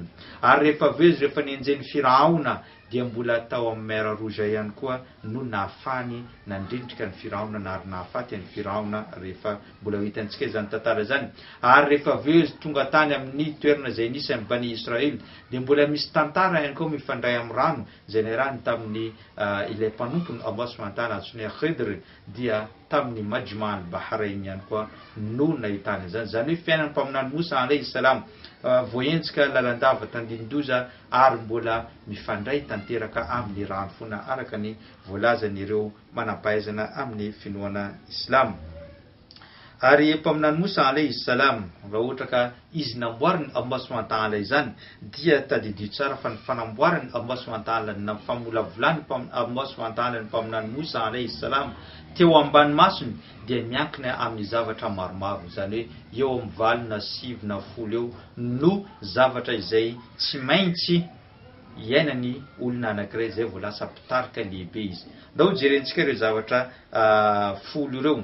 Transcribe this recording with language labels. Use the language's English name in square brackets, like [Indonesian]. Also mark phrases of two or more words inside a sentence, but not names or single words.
[Malagasy] Ary rehefa avy izy rehefa nienjen'ny Firaona dia mbola tao amin'ny [French] mer rouge [Malagasy] ihany koa no nahafahany nandrindrika ny Firaona na ary nahafaty ny Firaona rehefa mbola hitantsika izany tantara izany. Ary rehefa avy izy tonga tany amin'ny toerana izay nisy amin'ny Bani Israely dia mbola misy tantara ihany koa mifandray amin'ny rano izay niarahany tamin'ny ilay mpanompony [Arabic] الله سبحانه وتعالى [Malagasy] antsoina Khidr dia tamin'ny Majma' al-Bahrain ihany koa no nahitany izany. Izany hoe fiainan'ny mpaminany Moussa [Arabic] عليه السلام [Malagasy] voaentsika lalandava tandindondoza ary mbola mifandray tanteraka amin'ny rano fona araka ny voalazan'ireo manampahaizana amin'ny finoana Islam. Ary mpaminany Moussa [Arabic] عليه السلام [Malagasy] raha ohatra ka izy namboariny [Arabic] الله سبحانه وتعالى [Malagasy] izany dia tadidio tsara fa ny fanamboarany [Arabic] الله سبحانه وتعالى [Malagasy] na famolavolany [Arabic] الله سبحانه وتعالى [Malagasy] ny mpaminany Moussa [Arabic] عليه السلام [Malagasy] teo ambany masony dia miankina amin'ny zavatra maromaro, izany hoe eo amin'ny 20 na 7 na 10 eo no zavatra izay tsy maintsy iainany olona anankiray izay vao lasa mpitarika lehibe izy. Ndao jerentsika ireo zavatra 10 ireo.